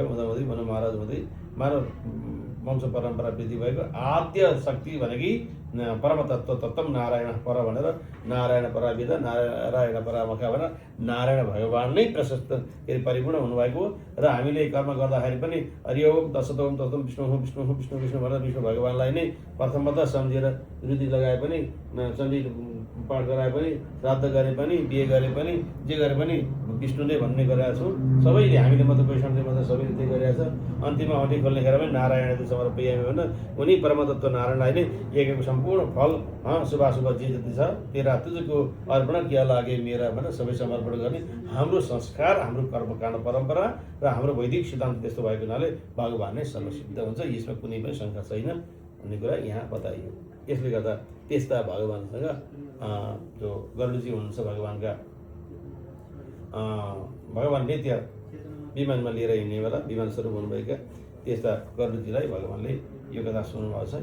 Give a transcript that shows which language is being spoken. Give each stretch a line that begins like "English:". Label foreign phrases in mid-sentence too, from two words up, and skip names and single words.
Nepali: हुँदाहुँदै मनु महाराज हुँदै मानव वंश परम्परा वृद्धि भएको आद्य शक्ति भनेकी परम तत्त्व तत्त्वम नारायण पर भनेर नारायण पराविद नारायण परामखा भनेर नारायण भगवान नै प्रशस्त के अरे परिपूर्ण हुनुभएको हो। र हामीले कर्म गर्दाखेरि पनि
Sanskrit: हरि ओम तत्सतोम तत्त्वम विष्णु विष्णु विष्णु विष्णु
Nepali: भनेर विष्णु भगवानलाई नै प्रथमतः सम्झेर रुचि लगाए पनि सन्धि पाठ गराए पनि श्राद्ध गरे पनि बिहे गरे पनि जे गरे पनि विष्णु नै भन्ने गरेका छौँ सबैले। हामीले मात्र वैष्णवले मात्र सबैले त्यही गरिरहेको छ। अन्तिममा औँठी खोल्ने खेर पनि
Sanskrit: नारायण समर्पयामि
Nepali: भनेर उनी परमतत्त्व नारायणलाई नै यज्ञको सम्पूर्ण फल शुभाशुभ जे जति छ
Hindi: तेरा तुझको अर्पण किया लागे मेरा
Nepali: भनेर सबै समर्पण गर्ने हाम्रो संस्कार, हाम्रो कर्मकाण्ड परम्परा र हाम्रो वैदिक सिद्धान्त त्यस्तो भएको हुनाले भगवान नै सर्वसिद्ध हुन्छ। यसमा कुनै पनि शङ्का छैन भन्ने कुरा यहाँ बताइयो। यसले गर्दा त्यस्ता भगवानसँग जो गरुडजी हुनुहुन्छ भगवानका भगवान नित्य विमानमा लिएर हिँड्नेवाला विमान स्वरूप हुनुभएका त्यस्ता गरुडजीलाई भगवानले यो कथा सुनाउनुभएको छ।